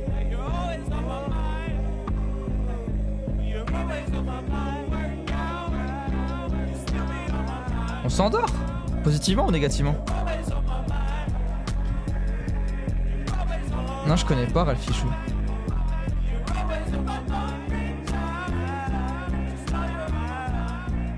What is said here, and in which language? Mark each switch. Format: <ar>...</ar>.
<en>You're always on my mind. You're always on my mind. Work out, you still be on my mind.</en> <fr>On s'endort? Positivement ou négativement?</fr> <en>Always on my mind. Always on my</en> <fr>Non, je connais pas Ralph Fichou.</fr> <en>always on my mind. Reach out, just know you're on my mind.</en>